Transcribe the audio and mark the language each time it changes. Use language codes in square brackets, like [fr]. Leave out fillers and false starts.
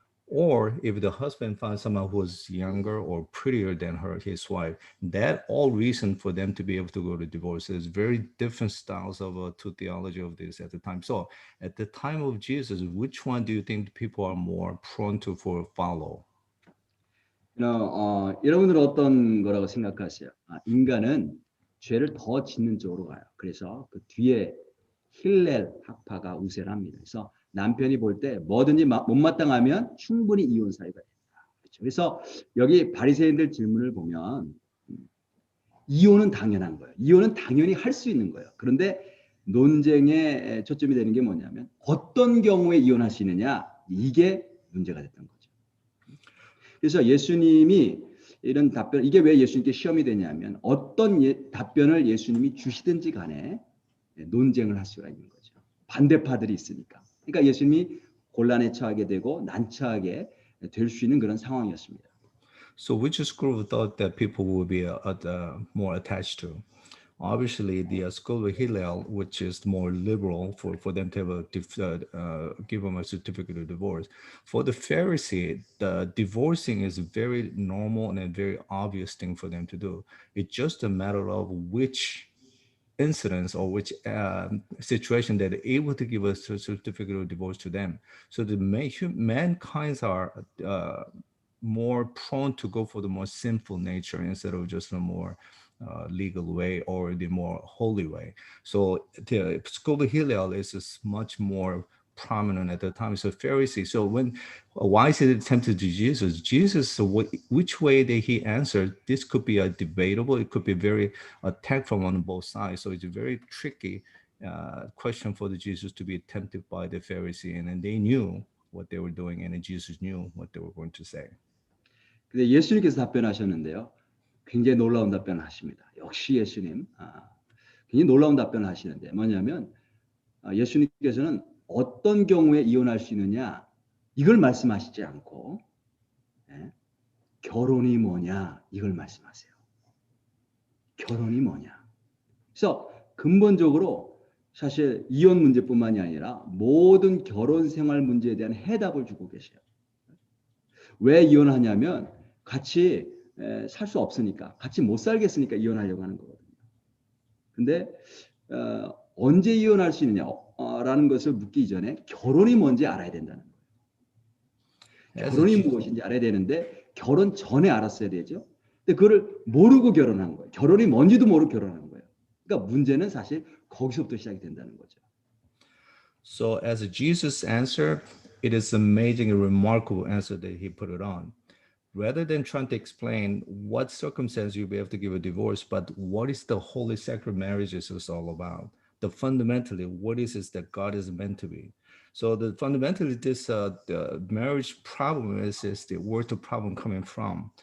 [en] Or if the husband finds someone who's younger or prettier than his wife, that all reason for them to be able to go to divorce. There's very different styles of to theology of this at the time. So at the time of Jesus, which one do you think people are more prone to for follow? [ko] 여러분들은 어떤 거라고 생각하세요? 인간은 죄를 더 짓는 쪽으로 가요. 그래서 그 뒤에 힐렐 학파가 우세를 합니다. 그래서 남편이 볼 때 뭐든지 못마땅하면 충분히 이혼 사유가 된다. 그렇죠. 그래서 여기 바리새인들 질문을 보면 이혼은 당연한 거예요. 이혼은 당연히 할 수 있는 거예요. 그런데 논쟁의 초점이 되는 게 뭐냐면 어떤 경우에 이혼할 수 있느냐, 이게 문제가 됐던 거죠. 그래서 예수님이 이런 답변, 이게 왜 예수님께 시험이 되냐면 어떤 답변을 예수님이 주시든지 간에 논쟁을 할 수가 있는 거죠. 반대파들이 있으니까. 그러니까 예수님이 곤란에 처하게 되고 난처하게 될 수 있는 그런 상황이었습니다. [en] So which school of thought that people will be more attached to? Obviously, the school of Hillel, which is more liberal for them to have give them a certificate of divorce. For the Pharisee, the divorcing is a very normal and a very obvious thing for them to do. It's just a matter of which incidents or which situation that are able to give a certificate of divorce to them. So the mankinds are more prone to go for the more sinful nature instead of just a more legal way or the more holy way. So the school of Hillel is much more prominent at the time. So Pharisee. So why is it tempted to Jesus? Jesus, so which way that he answered, this could be a debatable. It could be very attacked from on both sides. So it's a very tricky question for the Jesus to be tempted by the Pharisee, and then they knew what they were doing, and then Jesus knew what they were going to say. [ko] 근데 예수님께서 답변하셨는데요. 굉장히 놀라운 답변을 하십니다. 역시 예수님. 굉장히 놀라운 답변을 하시는데 뭐냐면 예수님께서는 어떤 경우에 이혼할 수 있느냐 이걸 말씀하시지 않고 결혼이 뭐냐 이걸 말씀하세요. 결혼이 뭐냐. 그래서 근본적으로 사실 이혼 문제뿐만이 아니라 모든 결혼 생활 문제에 대한 해답을 주고 계세요. 왜 이혼하냐면 같이 살 수 없으니까, 같이 못 살겠으니까 이혼하려고 하는 거거든요. 근데 언제 이혼할 수 있느냐라는 것을 묻기 전에 결혼이 뭔지 알아야 된다는 거예요. 결혼이 무엇인지 알아야 되는데 결혼 전에 알았어야 되죠. 근데 그거를 모르고 결혼한 거예요. 결혼이 뭔지도 모르고 결혼한 거예요. 그러니까 문제는 사실 거기서부터 시작이 된다는 거죠. [en] So as a Jesus answer, it is amazing and remarkable answer that he put it on. Rather than trying to explain what circumstance you'll be able to give a divorce, but what is the holy sacred marriages is all about. The fundamentally, what is it that God is meant to be? So the fundamentally, this the marriage problem is the where's the problem coming from?